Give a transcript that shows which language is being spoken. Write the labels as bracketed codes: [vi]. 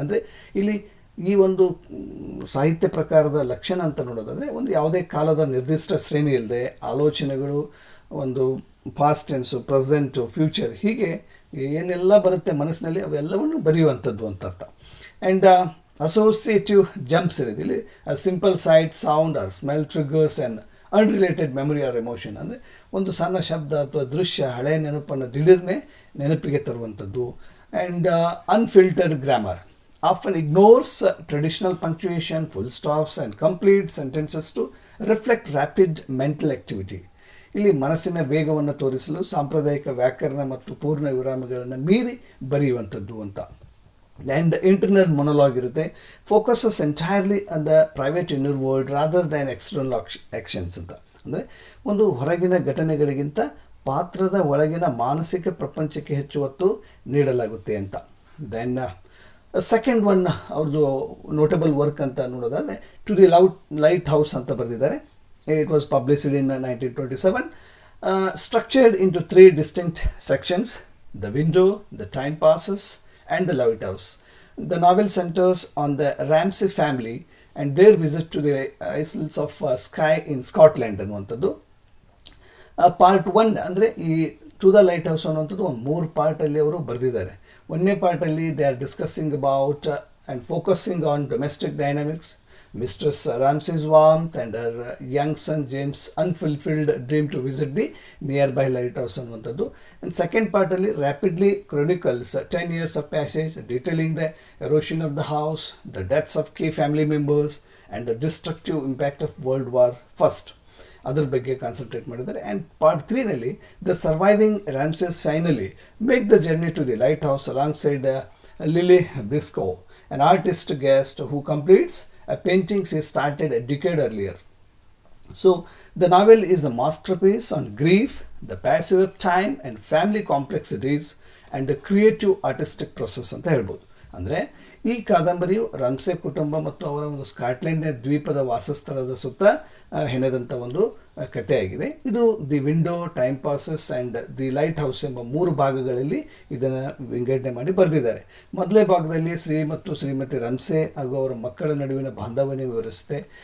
[kn] ಅಂದರೆ ಇಲ್ಲಿ ಈ ಒಂದು ಸಾಹಿತ್ಯ ಪ್ರಕಾರದ ಲಕ್ಷಣ ಅಂತ ನೋಡೋದಾದರೆ, ಒಂದು ಯಾವುದೇ ಕಾಲದ ನಿರ್ದಿಷ್ಟ ಶ್ರೇಣಿ ಇಲ್ಲದೆ ಆಲೋಚನೆಗಳು ಒಂದು [en] past tense, present, future [kn] ಹೀಗೆ ಏನೆಲ್ಲ ಬರುತ್ತೆ ಮನಸ್ಸಿನಲ್ಲಿ ಅವೆಲ್ಲವನ್ನು ಬರೆಯುವಂಥದ್ದು ಅಂತ ಅರ್ಥ. [en] and associative jumps [kn] ಇರೋದು ಇಲ್ಲಿ, [en] Simple sight, sound or smell triggers and unrelated memory or emotion. [kn] ಅಂದರೆ ಒಂದು ಸಣ್ಣ ಶಬ್ದ ಅಥವಾ ದೃಶ್ಯ ಹಳೆಯ ನೆನಪನ್ನು ದಿಢೀರ್ನೆ ನೆನಪಿಗೆ ತರುವಂಥದ್ದು. [en] And unfiltered grammar often ignores traditional punctuation, full stops and complete sentences to reflect rapid mental activity. [kn] ಇಲ್ಲಿ ಮನಸ್ಸಿನ ವೇಗವನ್ನು ತೋರಿಸಲು ಸಾಂಪ್ರದಾಯಿಕ ವ್ಯಾಕರಣ ಮತ್ತು ಪೂರ್ಣ ವಿರಾಮಗಳನ್ನು ಮೀರಿ ಬರೆಯುವಂಥದ್ದು ಅಂತ. [en] And internal monologue ಇರುತ್ತೆ, focuses entirely on the private inner world rather than external actions ಅಂತ. [kn] ಅಂದರೆ ಒಂದು ಹೊರಗಿನ ಘಟನೆಗಳಿಗಿಂತ ಪಾತ್ರದ ಒಳಗಿನ ಮಾನಸಿಕ ಪ್ರಪಂಚಕ್ಕೆ ಹೆಚ್ಚು ಒತ್ತು ನೀಡಲಾಗುತ್ತೆ ಅಂತ. [en] then second one [kn] ಅವ್ರದ್ದು [en] notable work [kn] ಅಂತ ನೋಡೋದಾದರೆ, ಟು ದಿ ಲೈಟ್ ಹೌಸ್ ಅಂತ ಬರೆದಿದ್ದಾರೆ. [en] It was published in 1927, structured into 3 distinct sections: the window, the time passes and the lighthouse. The novel centers on the Ramsay family and their visit to the Isles of Skye in Scotland ಅನ್ನುವಂಥದ್ದು. [kn] Part 1 ಅಂದರೆ ಈ to the light house ಅನ್ನುವಂಥದ್ದು ಒಂದು 3 ಪಾರ್ಟಲ್ಲಿ ಅವರು ಬರೆದಿದ್ದಾರೆ. 1ನೇ ಪಾರ್ಟಲ್ಲಿ [en] They are discussing about and focusing on domestic dynamics, mistress Ramsay's warmth and her young son James unfulfilled dream to visit the nearby lighthouse ಅನ್ನುವಂಥದ್ದು. And second ಪಾರ್ಟಲ್ಲಿ rapidly chronicles 10 years of passage, detailing the erosion of the house, the deaths of key family members and the destructive impact of World War I. [kn] ಅದರ ಬಗ್ಗೆ concentrate ಮಾಡಿದ್ದಾರೆ. [en] And part 3ನಲ್ಲಿ the surviving Ramsays finally make the journey to the lighthouse alongside Lily Briscoe, an artist guest who completes a painting she started a decade earlier. So the novel is a masterpiece on grief, the passage of time and family complexities and the creative artistic process [kn] ಅಂತ ಹೇಳ್ಬೋದು. ಅಂದರೆ ಈ ಕಾದಂಬರಿಯು Ramsay ಕುಟುಂಬ ಮತ್ತು ಅವರ ಒಂದು ಸ್ಕಾಟ್ಲೆಂಡ್ನ ದ್ವೀಪದ ವಾಸಸ್ಥಳದ ಸುತ್ತ ಹೆಣೆದಂಥ ಒಂದು ಕಥೆಯಾಗಿದೆ. ಇದು the window, time passes and the light house ಎಂಬ 3 ಭಾಗಗಳಲ್ಲಿ ಇದನ್ನು ವಿಂಗಡಣೆ ಮಾಡಿ ಬರೆದಿದ್ದಾರೆ. ಮೊದಲನೇ ಭಾಗದಲ್ಲಿ ಶ್ರೀ ಮತ್ತು ಶ್ರೀಮತಿ ರಾಮ್ಸೆ ಹಾಗೂ ಅವರ ಮಕ್ಕಳ ನಡುವಿನ ಬಾಂಧವ್ಯವನ್ನು ವಿವರಿಸುತ್ತೆ.